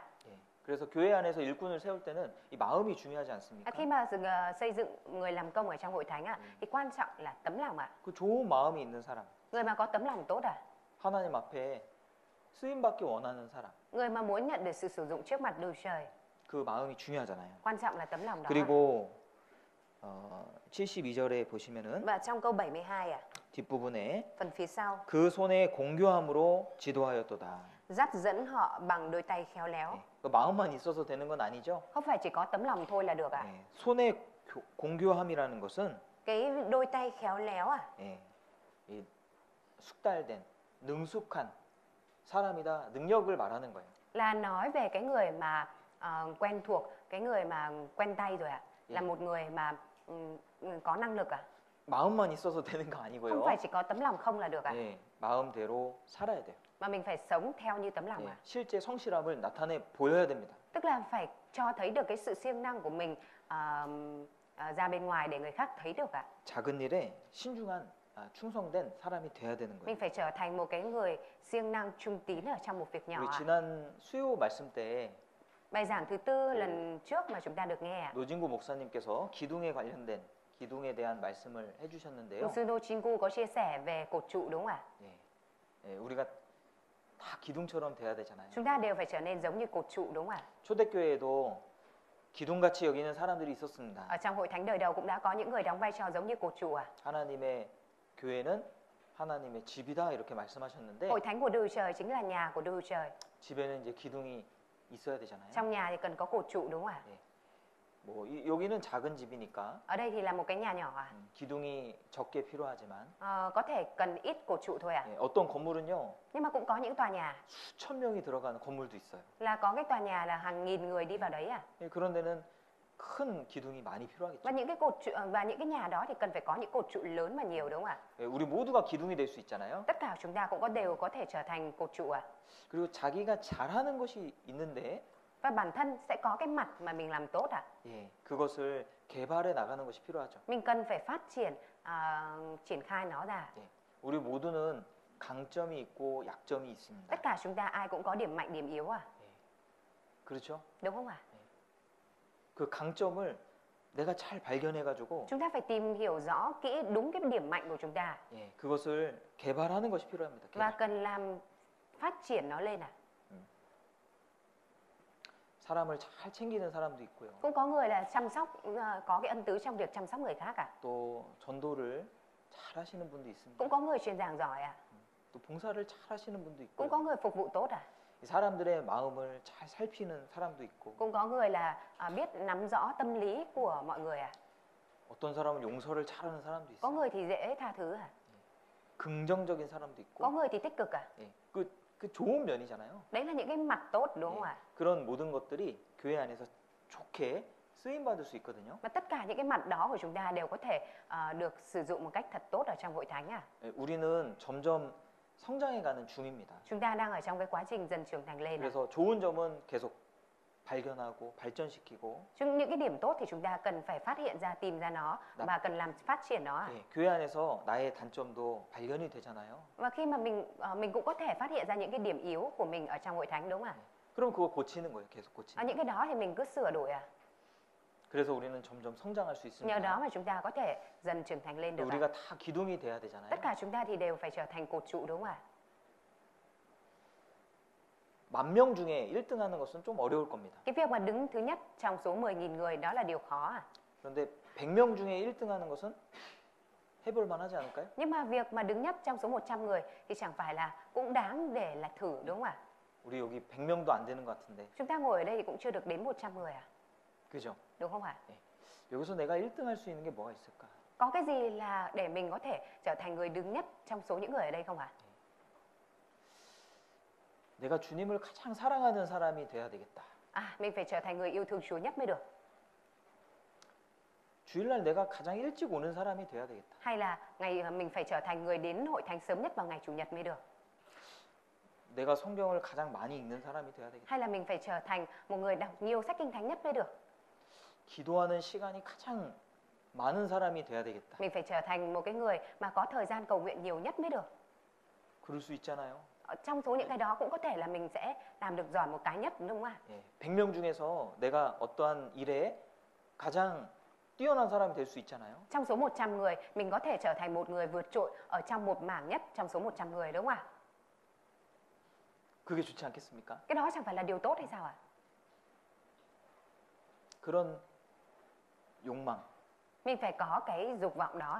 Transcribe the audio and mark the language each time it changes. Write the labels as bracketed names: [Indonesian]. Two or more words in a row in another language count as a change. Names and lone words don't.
[Korean] 예. 그래서 교회 안에서 일꾼을 세울 때는 이 마음이 중요하지 않습니까? [Vietnamese] Khi mà xây dựng người làm công ở trong hội thánh thì quan trọng là tấm lòng [Korean] 그 좋은 마음이 있는 사람, [Vietnamese] Người mà có tấm lòng tốt [Korean] 하나님 앞에 쓰임 받기 원하는 사람, [Vietnamese] Người mà muốn nhận được sự sử dụng trước mặt Đức Chúa Trời. [Korean] 그 마음이 중요하잖아요. [Vietnamese] Quan trọng là tấm lòng đó. [Korean] 그리고 72절에 보시면은 [Vietnamese] Và trong câu 72 [Korean] 뒷부분에 [Vietnamese] phần phía sau, [Korean] 그 손에 공교함으로 지도하였도다. [Vietnamese] dắt dẫn họ bằng đôi tay khéo léo. [Korean] 그 마음만 있어서 되는 건 아니죠. [Vietnamese] Không phải chỉ có tấm lòng thôi là được [Korean] 손에 공교함이라는 것은 [Vietnamese] Cái đôi tay khéo léo [Korean] 이 숙달된 능숙한 사람이다, 능력을 말하는 거예요. [Vietnamese] là nói về cái người mà quen thuộc, cái người mà quen tay rồi là một người mà có năng lực [Korean] 마음만 있어서 되는 거 [Vietnamese] Không [Korean] 아니고요. [Vietnamese] phải chỉ có tấm lòng không là được [Korean] 마음대로 살아야 돼요. [Vietnamese] Mà mình phải sống theo như tấm lòng [Korean] 실제 성실함을 나타내 보여야 됩니다. [Vietnamese] Tức là phải cho thấy được cái sự siêng năng của mình ra bên ngoài để người khác thấy được [Korean] 작은 일에 신중한 충성된 사람이 돼야 되는 거예요. [Vietnamese] Mình phải trở thành một cái người siêng năng trung tín ở trong một việc nhỏ [Korean] 우리 지난 수요 말씀 때 [Vietnamese] Bài giảng thứ tư lần trước mà chúng ta được nghe [Korean] 노진구 목사님께서 기둥에 관련된 기둥에 대한 말씀을 해주셨는데요. [Vietnamese] Mục sư Đô Chính Cu có chia sẻ về cột trụ đúng không ạ? [Korean] 우리가 다 기둥처럼 돼야 되잖아요. [Vietnamese] Chúng ta đều phải trở nên giống như cột trụ đúng không ạ? [Korean] 초대교회에도 기둥같이 여기는 사람들이 있었습니다. [Vietnamese] Ở trong hội thánh đời đầu cũng đã có những người đóng vai trò giống như cột trụ [Korean] 하나님의 교회는 하나님의 집이다 이렇게 말씀하셨는데 [Vietnamese] Hội thánh của Đức Chúa Trời chính là nhà của Đức Chúa Trời. [Korean] 집에는 이제 기둥이 있어야 되잖아요. [Vietnamese] Trong nhà thì cần có cột trụ đúng không ạ? [Korean] 뭐 여기는 작은 집이니까 [Vietnamese] Ở đây thì là một cái nhà nhỏ [Korean] 기둥이 적게 필요하지만 [Vietnamese] có thể cần ít cột trụ thôi [Korean] 어떤 건물은요 [Vietnamese] Nhưng mà cũng có những tòa nhà [Korean] 수천 명이 들어가는 건물도 있어요. [Vietnamese] là có cái tòa nhà là hàng nghìn người đi vào đấy [Korean] 그런 데는 큰 기둥이 많이 필요하겠죠. [Vietnamese] Và những cái cột trụ và những cái nhà đó thì cần phải có những cột trụ lớn mà nhiều đúng không ạ? [Korean] 우리 모두가 기둥이 될 수 있잖아요. [Vietnamese] Tất cả chúng ta cũng đều có thể trở thành cột trụ [Korean] 그리고 자기가 잘하는 것이 있는데 [Vietnamese] Và bản thân sẽ có cái mặt mà mình làm tốt [Korean] 그것을 개발해 나가는 것이 필요하죠. [Vietnamese] Mình cần phải phát triển triển khai nó ra. [Korean] 우리 모두는 강점이 있고 약점이 있습니다. [Vietnamese] Tất cả chúng ta ai cũng có điểm mạnh, điểm yếu [Korean] 그렇죠? [Vietnamese] Đúng không ạ? [Korean] 그 강점을 내가 잘 발견해 가지고 [Vietnamese] Chúng ta phải tìm hiểu rõ kỹ đúng cái điểm mạnh của chúng ta [Korean] 그것을 개발하는 것이 필요합니다. [Vietnamese] và [Korean] 개발. [Vietnamese] cần làm phát triển nó lên [Korean] 사람을 잘 챙기는 사람도 있고요. [Vietnamese] Cũng có người là chăm sóc có cái ân tứ trong việc chăm sóc người khác [Korean] 또 전도를 잘 하시는 분도 있습니다. [Vietnamese] Cũng có người truyền giảng giỏi [Korean] 또 봉사를 잘 하시는 분도 [Vietnamese] Cũng [Korean] 있고요. [Vietnamese] có người phục vụ tốt [Korean] 이 사람들의 마음을 잘 살피는 사람도 있고 [Vietnamese] Cũng có người là biết nắm rõ tâm lý của mọi người [Korean] 어떤 사람은 용서를 잘하는 사람도 [Vietnamese] Có [Korean] 있어요. [Vietnamese] người thì dễ tha thứ [Korean] 긍정적인 사람도 [Vietnamese] Có [Korean] 있고 [Vietnamese] người thì tích cực [Korean] 그 좋은 면이잖아요. [Vietnamese] Đấy là những cái mặt tốt đúng không ạ? [Korean] 그런 모든 것들이 교회 안에서 좋게 쓰임 받을 수 있거든요. [Vietnamese] Và tất cả những cái mặt đó của chúng ta đều có thể được sử dụng một cách thật tốt ở trong hội thánh [Korean] 우리는 점점 성장해가는 중입니다. [Vietnamese] Chúng ta đang ở trong cái quá trình dần trưởng thành lên [Korean] 그래서 좋은 점은 계속 발견하고 발전시키고 [Vietnamese] Những cái điểm tốt thì chúng ta cần phải phát hiện ra, tìm ra nó và cần làm phát triển nó [Korean] 교회 안에서 나의 단점도 발견이 되잖아요. [Vietnamese] Và khi mà mình cũng có thể phát hiện ra những cái điểm yếu của mình ở trong hội thánh đúng không ạ? [Korean] 그럼 그거 고치는 거예요. 계속 고치는. [Vietnamese] Những cái đó thì mình cứ sửa đổi [Korean] 그래서 우리는 점점 성장할 수 있습니다. [Vietnamese] Nhờ đó mà chúng ta có thể dần trưởng thành lên được [Korean] 우리가 다 기둥이 돼야 되잖아요. [Vietnamese] Tất cả chúng ta thì đều phải trở thành cột trụ đúng không ạ? [Korean] 10,000명 중에 1등 하는 것은 좀 어려울 겁니다. [Vietnamese] Cái việc mà đứng thứ nhất trong số 10.000 người đó là điều khó [Korean] 그런데 100명 중에 1등 하는 것은 해볼 만하지 않을까요? [Vietnamese] Nhưng mà việc mà đứng nhất trong số 100 người thì chẳng phải là cũng đáng để là thử đúng không ạ? [Korean] 우리 여기 100명도 안 되는 것 같은데. [Vietnamese] Chúng ta ngồi ở đây thì cũng chưa được đến 100 người à? [Korean] 그죠? [Vietnamese] Đúng không ạ? [Korean] 여기서 내가 1등 할 수 있는 게 뭐가 있을까? [Vietnamese] Có cái gì là để mình có thể trở thành người đứng nhất trong số những người ở đây không ạ? [Korean] 내가 주님을 가장 사랑하는 사람이 돼야 되겠다. [Vietnamese] À, mình phải trở thành người yêu thương Chúa nhất mới được. [Korean] 주일날 내가 가장 일찍 오는 사람이 돼야 되겠다. [Vietnamese] Hay là mình phải trở thành người đến hội thánh sớm nhất vào ngày Chủ nhật mới được. [Korean] 내가 성경을 가장 많이 읽는 사람이 돼야 되겠다. [Vietnamese] Hay là mình phải trở thành một người đọc nhiều sách kinh thánh nhất mới được. [Korean] 기도하는 시간이 가장 많은 사람이 돼야 되겠다. [Vietnamese] Mình phải trở thành một cái người mà có thời gian cầu nguyện nhiều nhất mới được. [Korean] 그럴 수 있잖아요. [Vietnamese] Trong số những cái đó cũng có thể là mình sẽ làm được giỏi một cái nhất đúng không ạ? [Korean] 예, 100명 중에서 내가 어떠한 일에 가장 뛰어난 사람이 될 수 있잖아요. [Vietnamese] Trong số 100 người, mình có thể trở thành một người vượt trội ở trong một mảng nhất trong số 100 người đúng không ạ? [Korean] 그게 좋지 않겠습니까? [Vietnamese] Cái đó chẳng phải là điều tốt hay sao ạ? [Korean] 그런 욕망, [Vietnamese] Mình phải có cái dục vọng đó